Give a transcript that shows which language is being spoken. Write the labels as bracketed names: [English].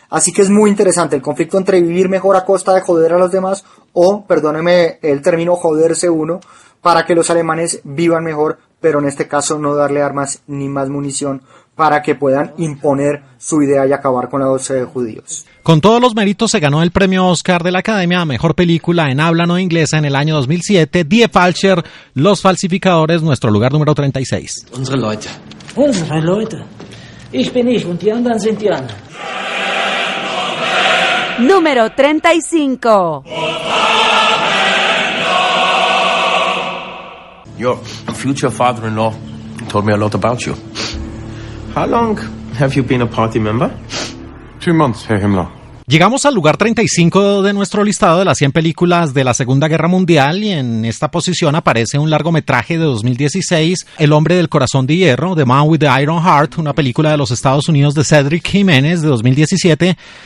[Spanish] Así que es muy interesante el conflicto entre vivir mejor a costa de joder a los demás, o, perdóneme el término, joderse uno, para que los alemanes vivan mejor, pero en este caso no darle armas ni más munición para que puedan imponer su idea y acabar con la doce de judíos. Con todos los méritos se ganó el premio Oscar de la Academia a Mejor Película en Habla No Inglesa en el año 2007, Die Falscher, Los Falsificadores, nuestro lugar número 36. [German] Unsere Leute. Unsere Leute. Ich bin ich und die anderen sind die anderen. [Spanish] Número 35. [English] Your future father-in-law told me a lot about you. How long have you been a party member? 2 months, Herr Himmler. [Spanish] Llegamos al lugar 35 de nuestro listado de las 100 películas de la Segunda Guerra Mundial, y en esta posición aparece un largometraje de 2016, El Hombre del Corazón de Hierro, The Man with the Iron Heart, una película de los Estados Unidos de Cedric Jiménez de 2017.